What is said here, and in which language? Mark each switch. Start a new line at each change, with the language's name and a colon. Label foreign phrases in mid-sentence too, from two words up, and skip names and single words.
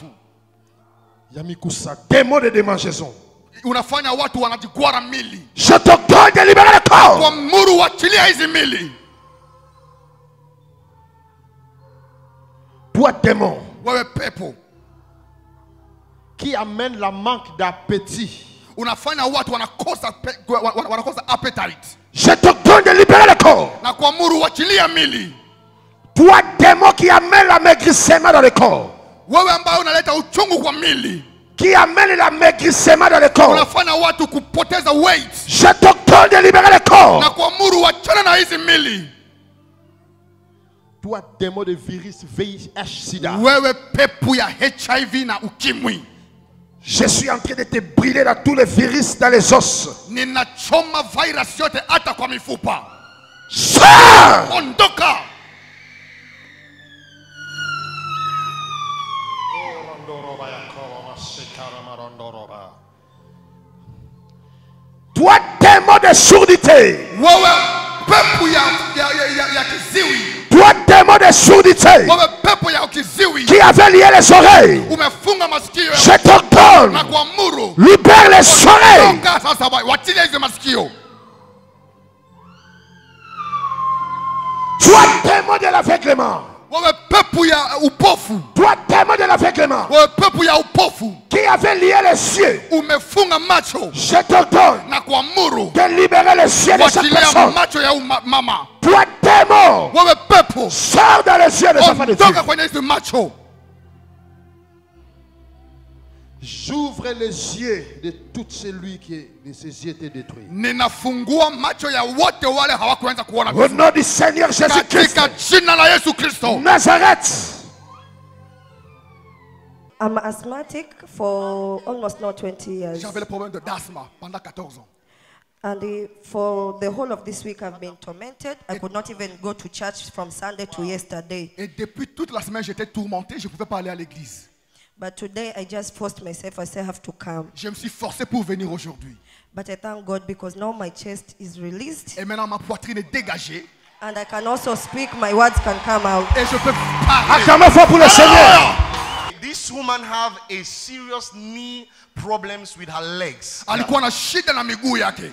French: Yamikusa démon de démangeaison.
Swahili: Unafanya watu wanajigwara mili.
French: Je t'ordonne de libérer le corps.
Swahili: Kuamuru wachilia hizi mili.
French: Toi démon.
Swahili: Wewe pepo
French: qui amène la manque d'appétit.
Swahili: Unafanya watu wanakosa appetite.
French: Je t'ordonne de libérer le corps.
Swahili: Na kuamuru wachilia mili.
French: Toi démon qui amène l'amaigrissement dans le corps.
Swahili: Wewe ambaye unaleta uchungu kwa mili.
French: Qui amène l'amaigrissement dans le corps.
Swahili: Unafanya watu kupoteza weight.
French: Je t'ordonne de libérer le corps.
Swahili: Na kuamuru wachana na hizi mili.
French: Toi démon de virus VIH/SIDA.
Swahili: Wewe pepo ya HIV na ukimwi.
French: Je suis en train de te brûler dans tous les virus dans les os.
Swahili: Ninachoma virus yote hata kwa mifupa.
French: Sors!
Swahili: Ondoka.
French: Toi démon de surdité.
Swahili: Wewe pepo ya kiziwi.
French: Toi démon de surdité.
Swahili: Wewe pepo ya kiziwi.
French: Qui avait lié les oreilles.
Swahili: Umefunga masikio.
French: Je t'ordonne.
Swahili: Na kuamuru.
French: Libère les oreilles.
Swahili: Ondoka sasa, wachilia hizo masikio.
French: Toi démon de l'aveuglement.
Swahili: Wewe pepo ya upofu.
French: Toi démon de l'aveuglement.
Swahili: Wewe pepo ya upofu.
French: Qui avait lié les yeux.
Swahili: Umefunga macho.
French: Je t'ordonne
Swahili: Na kuamuru.
French: de libérer les yeux de cette personne.
Swahili: Macho ya mama.
French: Toi démon.
Swahili: Wewe pepo.
French: Sors dans les yeux de sa femme de Dieu.
Swahili: Ondoka kwenye hizo macho.
French: J'ouvre les yeux de tout celui qui de ses yeux étaient détruits.
Swahili: Ninafungua macho ya wote wale hawakuanza kuona.
French: Au nom du Seigneur Jésus-Christ.
Swahili: Katika jina la Yesu Kristo. Nazareth.
English: I'm asthmatic for almost now 20 years.
French: J'avais le problème de d'asthme pendant 14 ans.
English: And for the whole of this week I've been tormented. I could not even go to church from Sunday to yesterday.
French: Et depuis toute la semaine j'étais tourmenté, je ne pouvais pas aller à l'église.
English: But today I just forced myself. I say I have to come.
French: Je me suis forcé pour venir aujourd'hui.
English: But I thank God because now my chest is released
French: Et maintenant ma poitrine est dégagée.
English: and I can also speak. My words can come out.
French: Et je peux parler. Acclamez fort pour le Seigneur.
English: This woman have a serious knee problems with her legs.
Swahili: Alikuwa na shida na miguu yake.